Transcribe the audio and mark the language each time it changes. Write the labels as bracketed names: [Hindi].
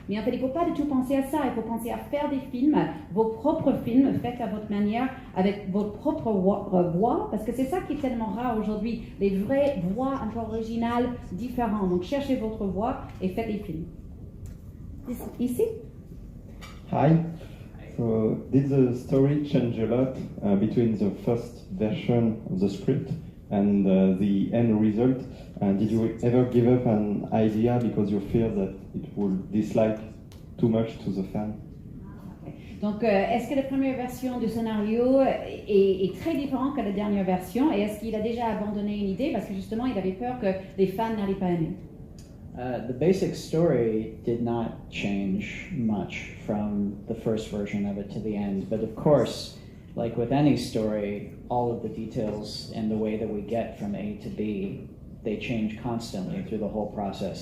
[French] Mais en fait, il ne faut pas du tout penser à ça, il faut penser à faire des films, vos propres films, faites à votre manière, avec votre propre voix, parce que c'est ça qui est tellement rare aujourd'hui, les vraies voix un peu originales, différentes. Donc cherchez votre voix et faites des films. Ici? [English] Hi. So, did the story change a lot between the first version of the script and the end result? Did you ever give up an idea because you fear that it would dislike too much to the fan? [French] Donc, est-ce que la première version du scénario est très différente que la dernière version? Et est-ce qu'il a déjà abandonné une idée parce que justement, il avait peur que les fans n'allaient pas aimer? [English] The basic story did not change much from the first version of it to the end. But of course, like with any story, all of the details and the way that we get from A to B, they change constantly through the whole process.